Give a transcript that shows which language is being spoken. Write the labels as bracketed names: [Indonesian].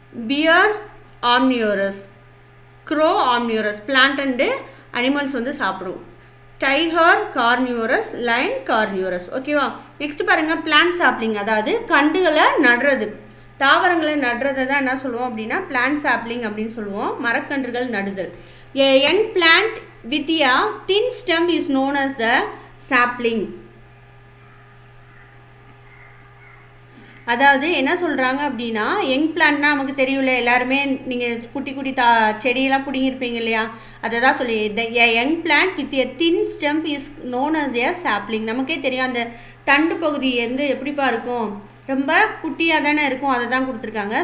[English] Bear omnivorous, crow omnivorous. Plant and animals [Tamil] வந்து சாப்பிடும். [English] Tiger carnivorous, lion carnivorous. ஓகேவா? [Tamil] நெக்ஸ்ட் பாருங்கள், பிளான்ட் சாப்ளிங், அதாவது கண்டுகளை நடுறது, தாவரங்களை நடுறதை தான் என்ன சொல்லுவோம் அப்படின்னா பிளான்ட் சாப்ளிங் அப்படின்னு சொல்லுவோம். மரக்கன்றுகள் நடுதல். [English] A young plant with a thin stem is known as the sapling. [Tamil] அதாவது என்ன சொல்கிறாங்க அப்படின்னா, யங் பிளான்ட்னா நமக்கு தெரியல, எல்லாருமே நீங்கள் குட்டி குட்டி செடியெல்லாம் பிடிங்கிருப்பீங்க இல்லையா, அதை தான் சொல்லி [English] Young plant with a thin stem is known as a sapling. [Tamil] நமக்கே தெரியும் அந்த தண்டு பகுதி வந்து எப்படிப்பா இருக்கும், ரொம்ப குட்டியாக தானே இருக்கும், அதை தான் கொடுத்துருக்காங்க.